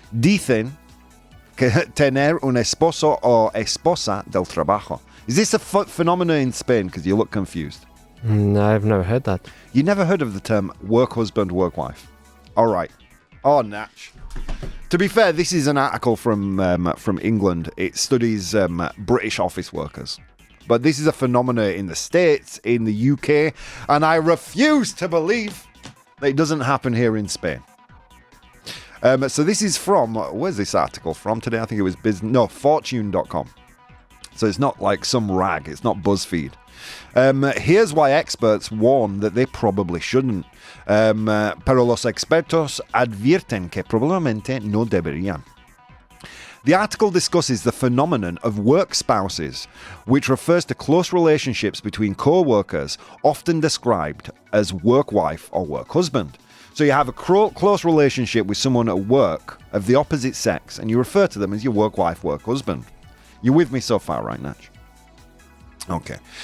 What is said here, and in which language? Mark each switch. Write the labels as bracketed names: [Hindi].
[Spanish] Dicen que tener un esposo o esposa del trabajo. [English] Is this a phenomenon in Spain? Because you look confused. I've never heard that. You never heard of the term work husband, work wife? All right. Oh, Natch. To be fair, this is an article from England. It studies British office workers. But this is a phenomenon in the States, in the UK, and I refuse to believe that it doesn't happen here in Spain. So this is from, where's this article from today? I think it was fortune.com. So it's not like some rag. It's not BuzzFeed. Here's why experts warn that they probably shouldn't. [Spanish] Pero los expertos advierten que probablemente no deberían. [English] The article discusses the phenomenon of work spouses, which refers to close relationships between co-workers, often described as work wife or work husband. So you have a close relationship with someone at work of the opposite sex, and you refer to them as your work wife, work husband. You with me so far, right, Natch? Okay.